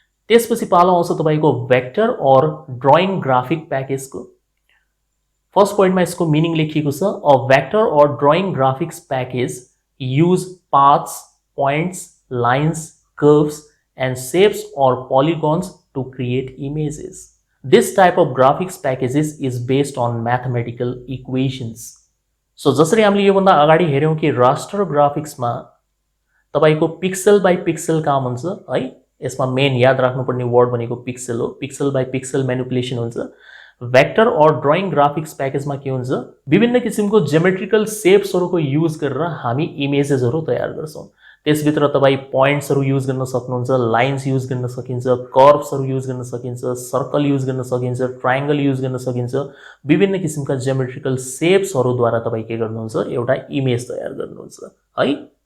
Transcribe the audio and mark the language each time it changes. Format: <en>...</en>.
<ne>त्यसपछि पालो आउँछ तपाईको भेक्टर और ड्राइङ ग्राफिक प्याकेजको। फर्स्ट पोइन्टमा यसको मिनिङ लेखिएको छ,</ne> <en>A vector or drawing graphics package use paths, points, lines, curves and shapes or polygons to create images. This type of graphics packages is based on mathematical equations.</en> <ne>So जसरी हामीले यो भन्दा अगाडि हेर्यौं कि रास्टर ग्राफिक्समा तपाईको पिक्सल बाइ पिक्सल काम हुन्छ है, यसमा मेन याद राख्नुपर्ने वर्ड भनेको पिक्सल हो पिक्सल बाइ पिक्सल म्यानिपुलेसन हुन्छ भेक्टर और ड्राइङ ग्राफिक्स प्याकेजमा के हुन्छ विभिन्न किसिमको ज्योमेट्रिकल सेप्सहरुको युज गरेर हामी इमेजेसहरु तयार गर्छौं त्यसभित्र तपाई पोइन्ट्सहरु युज गर्न सक्नुहुन्छ लाइन्स युज गर्न सकिन्छ कर्व्सहरु युज गर्न सकिन्छ सर्कल युज गर्न सकिन्छ ट्रायंगल युज गर्न सकिन्छ विभिन्न किसिमका ज्योमेट्रिकल सेप्सहरुद्वारा तपाई के गर्नुहुन्छ एउटा इमेज तयार गर्नुहुन्छ है</ne>